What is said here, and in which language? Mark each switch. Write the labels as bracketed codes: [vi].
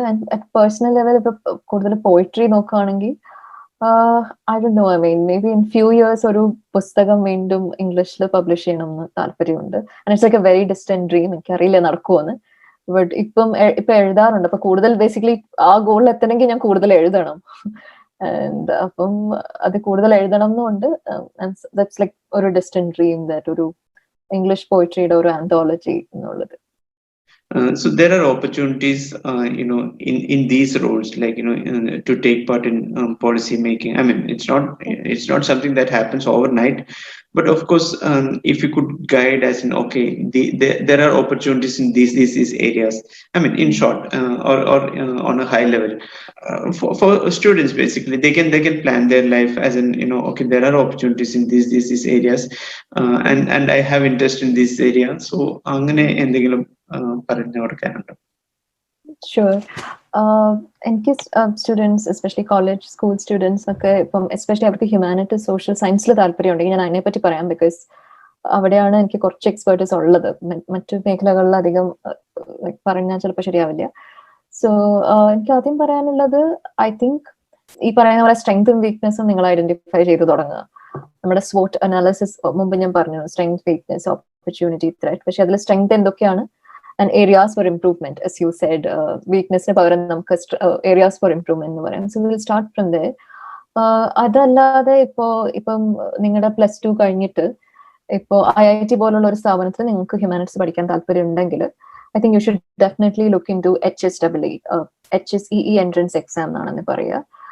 [ml] And at personal level ഇപ്പൊ കൂടുതൽ poetry നോക്കുകയാണെങ്കിൽ [en] I don't know, I mean maybe in few years [ml] ഒരു പുസ്തകം വീണ്ടും ഇംഗ്ലീഷിൽ പബ്ലിഷ് ചെയ്യണം എന്ന് താല്പര്യമുണ്ട്. [en] And it's like a very distant dream. [ml] എനിക്കറിയില്ല നടക്കുമെന്ന്. ബട്ട് ഇപ്പൊ എഴുതാറുണ്ട്. അപ്പൊ കൂടുതൽ ബേസിക്കലി ആ ഗോളിൽ എത്തണമെങ്കിൽ ഞാൻ കൂടുതൽ എഴുതണം. ആൻഡ് അപ്പം അത് കൂടുതൽ എഴുതണം എന്നുണ്ട്. ദാറ്റ്സ് ലൈക്ക് ഒരു ഡിസ്റ്റന്റ് ഡ്രീം, ദാറ്റ് ഒരു ഇംഗ്ലീഷ് പോയിട്രിയുടെ ഒരു ആന്തോളജി എന്നുള്ളത്. [en] So there are opportunities, in these roles, like to take part in policy making. I mean, it's not something that happens overnight, but of course, if you could guide us in, okay, there are opportunities in these areas. I mean, in short, or on a high level, for students, basically, they can plan their life as in, okay, there are opportunities in these areas, and I have interest in this area. [ml] So അങ്ങനെ എന്തെങ്കിലും പറഞ്ഞു കൊടുക്കാനുണ്ട്? [en] Sure. [ml] എനിക്ക് students, especially college school students ഒക്കെ ഇപ്പം especially അവർക്ക് humanities social സയൻസിൽ താല്പര്യം ഉണ്ടെങ്കിൽ ഞാൻ അതിനെപ്പറ്റി പറയാം. ബിക്കോസ് അവിടെയാണ് എനിക്ക് കുറച്ച് എക്സ്പേർട്ടീസ് ഉള്ളത്. മറ്റു മേഖലകളിൽ അധികം പറഞ്ഞാൽ ചിലപ്പോൾ ശരിയാവില്ല. സോ എനിക്ക് ആദ്യം പറയാനുള്ളത്, ഐ തിങ്ക് ഈ പറയുന്ന പോലെ സ്ട്രെങ്തും വീക്ക്നെസ്സും നിങ്ങൾ ഐഡന്റിഫൈ ചെയ്ത് തുടങ്ങുക. നമ്മുടെ SWOT അനാലിസിസ് മുമ്പ് ഞാൻ പറഞ്ഞു, സ്ട്രെങ്ത്, വീക്ക്നെസ്, ഓപ്പർച്യൂണിറ്റി, ത്രെറ്റ്. പക്ഷെ അതിൽ സ്ട്രെങ്ത് എന്തൊക്കെയാണ് [en] and areas for improvement, as you said. [ml] Weakness ne pagaram namukku areas for improvement nu parayam. So we will start from there. അതല്ലാതെ ഇപ്പം നിങ്ങളുടെ പ്ലസ് 2 കഴിഞ്ഞിട്ട് ഇപ്പോൾ IIT പോലുള്ള ഒരു സ്ഥാപനത്തിൽ നിങ്ങൾക്ക് ഹ്യൂമാനിറ്റീസ് പഠിക്കാൻ താല്പര്യം ഉണ്ടെങ്കിൽ [en] I think you should definitely look into [ml] HSEE, HSEE entrance exam എന്നാണെന്ന് പറയുക.